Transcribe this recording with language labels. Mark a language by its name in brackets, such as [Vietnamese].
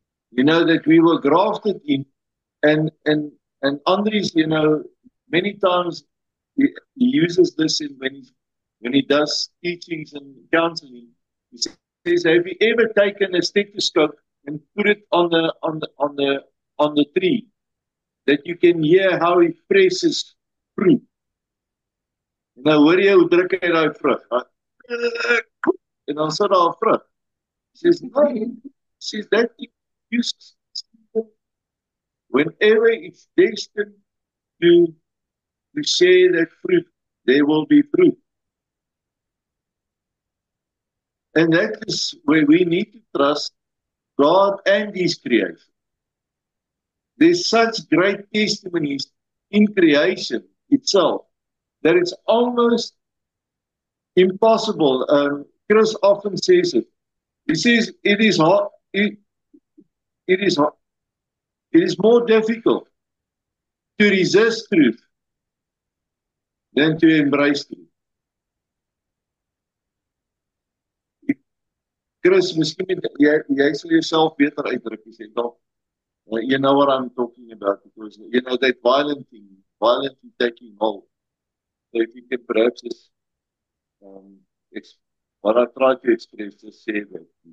[English] You know, that we were grafted in, and Andries, you know, many times he uses this in when he does teachings and counseling. He says, "Have you ever taken a stethoscope and put it on the tree, that you can hear how he presses fruit? [Afrikaans] Nou hoor jy hoe druk hy daai vrug. En dan sit daar 'n vrug. [English] He says, no, he says that uses whenever it's destined to share that fruit, there will be fruit. And that is where we need to trust God and his creation. There's such great testimonies in creation itself that it's almost impossible. Chris often says it. He says it is hard. It is hard. It is more difficult to resist truth than to embrace truth. [Afrikaans] Chris, miskien jy sal jouself beter uitdruk as jy dalk. [English] You know what I'm talking about, because you know that violently taking hold. So if you can perhaps just what I try to express, just say that.